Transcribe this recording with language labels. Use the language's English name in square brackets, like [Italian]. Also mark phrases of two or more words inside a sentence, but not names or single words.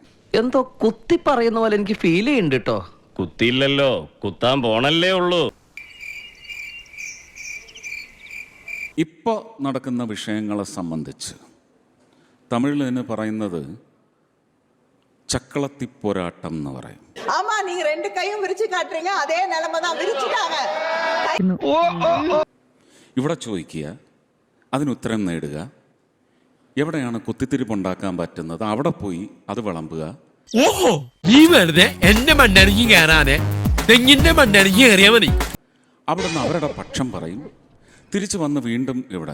[Malayalam] എന്തോ കുത്തി പറയുന്ന പോലെ എനിക്ക് ഫീൽ ചെയ്യുന്നുണ്ട് കേട്ടോ. കുത്തിയില്ലല്ലോ, കുത്താൻ പോണല്ലേ ഉള്ളൂ. ഇപ്പോൾ നടക്കുന്ന വിഷയങ്ങളെ സംബന്ധിച്ച് തമിഴിൽ തന്നെ പറയുന്നത് ചക്കളത്തി പോരാട്ടം എന്ന് പറയും. [Tamil] ஆமா நீங்க ரெண்டு கையும் விரிச்சு காட்டுறீங்க, அதே நிலைமை தான், விரிச்சுட்டாங்க. [Malayalam] ഇവിടെ ചോദിക്കുക, അതിനുത്തരം നേടുക. എവിടെയാണ് കുത്തിത്തിരിപ്പുണ്ടാക്കാൻ പറ്റുന്നത് അവിടെ പോയി അത് വിളമ്പുക. ഓഹോ, നീ വെറുതെ എന്റെ മണ്ണടിഞ്ഞ് കയറാനെ തെങ്ങിന്റെ മണ്ണടിഞ്ഞ് കയറിയാ മതി. അവിടുന്ന് അവരുടെ പക്ഷം പറയും, തിരിച്ചു വന്ന് വീണ്ടും ഇവിടെ.